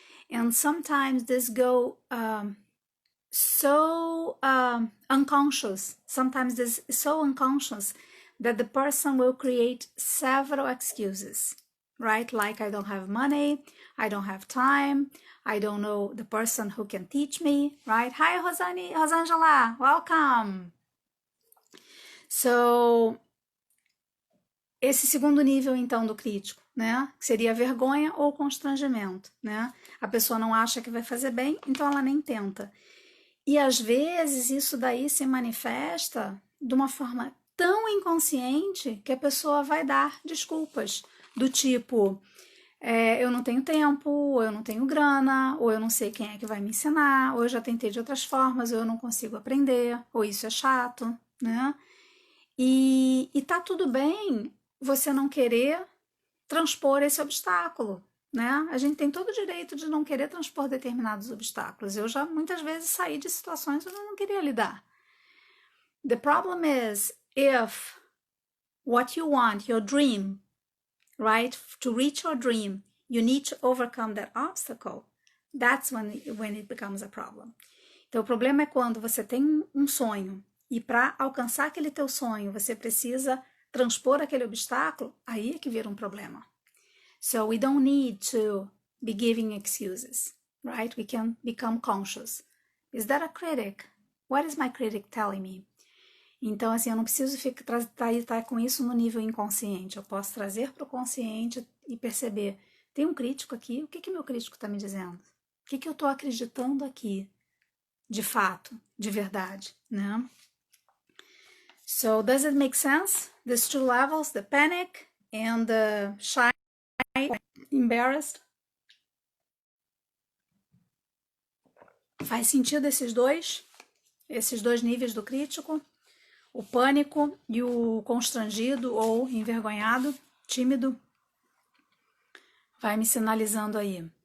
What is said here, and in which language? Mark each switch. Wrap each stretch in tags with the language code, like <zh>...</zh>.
<en>And sometimes this go so unconscious. Sometimes this is so unconscious that the person will create several excuses, right? Like I don't have money, I don't have time, I don't know the person who can teach me, right? Hi, Rosangela, welcome.</en> <pt>So, esse segundo nível, então, do crítico, né? Seria vergonha ou constrangimento, né? A pessoa não acha que vai fazer bem, então ela nem tenta. E, às vezes, isso daí se manifesta de uma forma tão inconsciente que a pessoa vai dar desculpas, do tipo, eu não tenho tempo, ou eu não tenho grana, ou eu não sei quem é que vai me ensinar, ou eu já tentei de outras formas, ou eu não consigo aprender, ou isso é chato, né? E tá tudo bem você não querer transpor esse obstáculo, né? A gente tem todo o direito de não querer transpor determinados obstáculos. Eu já muitas vezes saí de situações onde eu não queria lidar.</pt> <en>The problem is if what you want, your dream, right? To reach your dream, you need to overcome that obstacle. That's when it becomes a problem.</en> <pt>Então, o problema é quando você tem um sonho e para alcançar aquele teu sonho, você precisa transpor aquele obstáculo, aí é que vira um problema.</pt> <en>So we don't need to be giving excuses, right? We can become conscious. Is that a critic? What is my critic telling me?</en> <pt>Então, assim, eu não preciso estar com isso no nível inconsciente. Eu posso trazer para o consciente e perceber, tem um crítico aqui, o que meu crítico está me dizendo? O que eu estou acreditando aqui, de fato, de verdade, né?</pt> <en>So, does it make sense? These two levels, the panic and the shy, embarrassed.</en> <pt>Faz sentido esses dois níveis do crítico? O pânico e o constrangido ou envergonhado, tímido, vai me sinalizando aí.</pt>